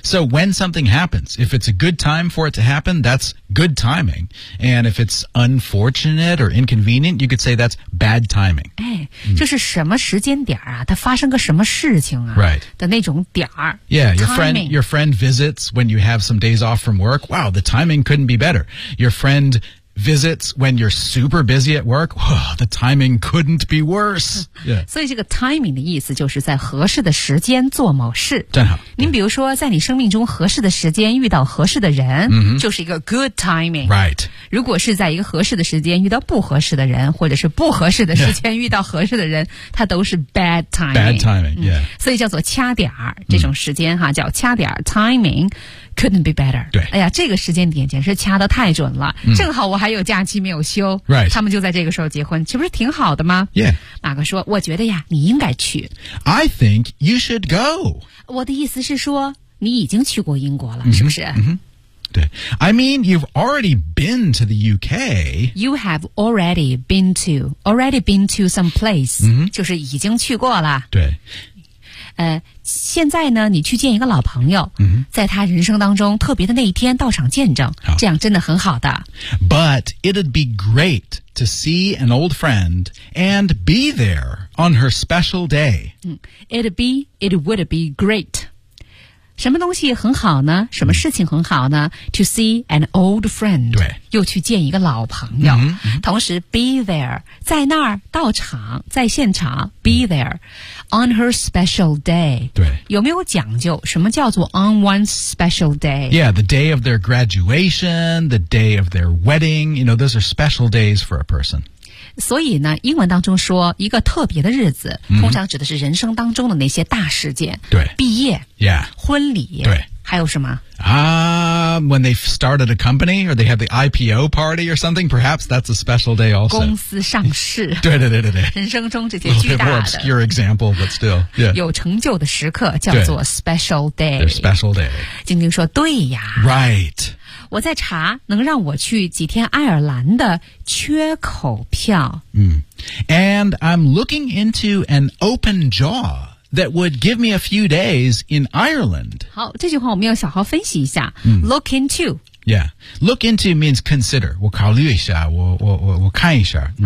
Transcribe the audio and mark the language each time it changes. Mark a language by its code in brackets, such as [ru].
[en] So when something happens, if it's a good time for it to happen, that's good timing. And if it's unfortunate or inconvenient, you could say that's bad timing、哎 mm. [zh] 就是什么时间点啊，它发生个什么事情啊、 [en] right. [zh] 的那种点儿。 [en] Yeah, your friend visits when you have some days off from work. Wow, the timing couldn't be better. Your friendvisits when you're super busy at work, oh, the timing couldn't be worse.、Yeah. [zh] 所以这个 timing 的意思就是在合适的时间做某事。真好。您比如说在你生命中合适的时间遇到合适的人、 mm-hmm. 就是一个 [en] good timing. Right. [zh] 如果是在一个合适的时间遇到不合适的人，或者是不合适的时间遇到合适的人、 [en] yeah. [zh] 它都是 [en] bad timing. Bad timing,、yeah. [zh] 所以叫做掐点儿，这种时间哈、mm. 叫掐点儿 [en] timing. Couldn't be better. [zh] 对，哎呀，这个时间点简直掐得太准了、嗯。正好我还有假期没有休， [en] right. [zh] 他们就在这个时候结婚，这不是挺好的吗 [en] ？Yeah， [zh] 马哥说，我觉得呀，你应该去。 [en] I think you should go. [zh] 我的意思是说，你已经去过英国了，嗯、是不是？嗯对 [en] I mean, you've already been to the UK. You have already been to, already been to some place.、嗯、 [zh] 就是已经去过了。对。现在呢你去见一个老朋友、 mm-hmm. 在他人生当中特别的那一天到场见证、 oh. 这样真的很好的 [en] But it'd be great to see an old friend and be there on her special day、 [zh] mm-hmm. [en] It would be great [zh] 什么东西很好呢什么事情很好呢、mm-hmm. [en] To see an old friend [zh] 对又去见一个老朋友、 mm-hmm. 同时 [en] be there [zh] 在那儿到场在现场 [en] be thereOn her special day. [zh] 对。有没有讲究什么叫做 [en] on one's special day? Yeah, the day of their graduation, the day of their wedding. You know, those are special days for a person. [zh] 所以呢英文当中说一个特别的日子、 mm-hmm. 通常指的是人生当中的那些大事件。对。毕业。 [en] Yeah. [zh] 婚礼。对。还有什么 [en] When they've started a company or they have the IPO party or something, perhaps that's a special day also. [zh] 公司上市。对对对对对。人生中这些巨大的。 [en] A little bit more obscure example, but still.、Yeah. [zh] 有成就的时刻叫做 [en] special day. Their special day. [zh] 晶晶说对呀。 [en] Right. [zh] 我在查能让我去几天爱尔兰的缺口票。 [en] 嗯。And I'm looking into an open jaw. That would give me a few days in Ireland. [zh] 好，这句话我们要小好分析一下。嗯、 [en] look into. Yeah. Look into means consider. [zh] 我考虑一下，我看一下、嗯。